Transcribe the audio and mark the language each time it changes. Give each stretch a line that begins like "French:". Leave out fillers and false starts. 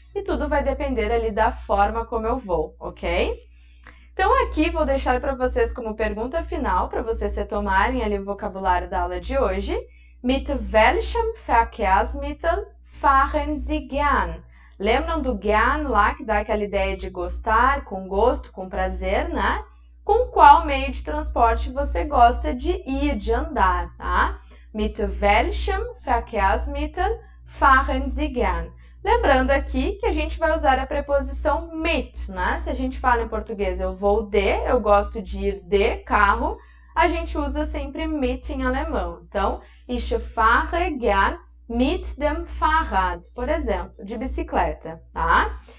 Portuguese: E tudo vai depender ali da forma como eu vou, ok? Então, aqui vou deixar para vocês como pergunta final, para vocês retomarem ali o vocabulário da aula de hoje.
German: Mit welchem Verkehrsmittel fahren Sie gern?
Portuguese: Lembram do gern lá, que dá aquela ideia de gostar, com gosto, com prazer, né? Com qual meio de transporte você gosta de ir, de andar, tá?
German: Mit welchem Verkehrsmittel fahren Sie gern?
Portuguese: Lembrando aqui que a gente vai usar a preposição mit, né? Se a gente fala em português eu vou de, eu gosto de ir de carro, a gente usa sempre mit em alemão. Então,
German: ich fahre gern mit dem Fahrrad,
Portuguese: por exemplo, de bicicleta, tá?